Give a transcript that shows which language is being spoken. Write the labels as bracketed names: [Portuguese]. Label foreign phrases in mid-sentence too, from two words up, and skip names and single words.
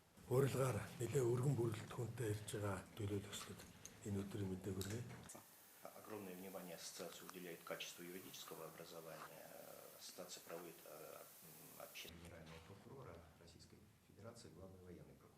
[Mongolian] урилгаар нэлээ өргөн бүрэлдэхүүнтэй ирж байгаа төлөөлөл өсгөд энэ өдрийн мэдээг хүргэе. [Russian] Огромное внимание ассоциация уделяет качеству юридического образования. Ассоциация проводит общение Генерального прокурора Российской Федерации, главный военный